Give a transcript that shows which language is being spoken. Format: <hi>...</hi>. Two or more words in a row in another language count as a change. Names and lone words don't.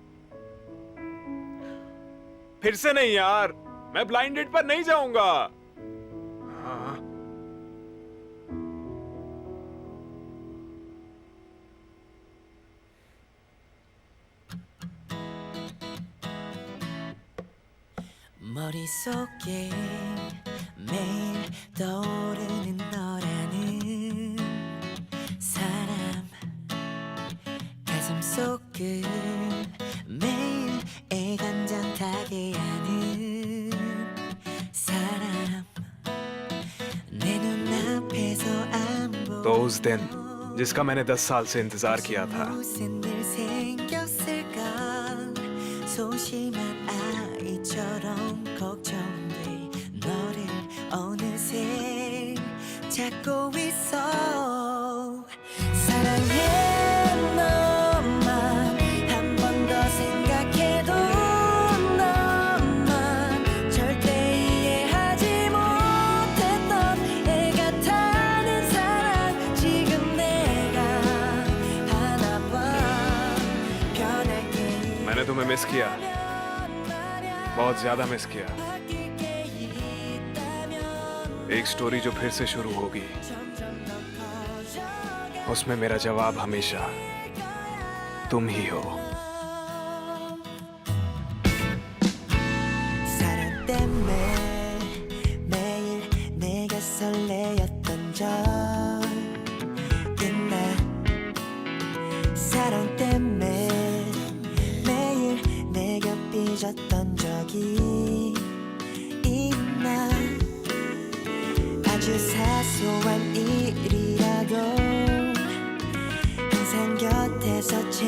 <hi>फिर से नहीं यार, मैं ब्लाइंड डेट पर नहीं जाऊंगा। हाँ।</hi> <ko>머릿속에 매일 떠오르는 너라는 사람 가슴 속을 매일 애간장 타게 하는 사람 내 눈앞에서 안 보여</ko> <hi>तो उस दिन जिसका मैंने 10 साल से इंतजार किया था,</hi> <ko>무슨 일 생겼을까 소심한 아이처럼 걱정돼 너를 어느새 찾고 있어 사랑해 너만 한 번 더 생각해도 너만 절대 이해하지 못했던 애 같다는 사랑 지금 내가 하나 봐 변할게</ko> <hi>मैंने तुम्हें मिस किया, बहुत ज्यादा मिस किया। एक स्टोरी जो फिर से शुरू होगी, उसमें मेरा जवाब हमेशा तुम ही हो।</hi> <ko>사랑 때문에 매일 내가 설레었던 적 있나 사랑 때문에 매일 내가 삐졌던 적이 있나 아주 사소한 일이라도 항상 곁에서</ko>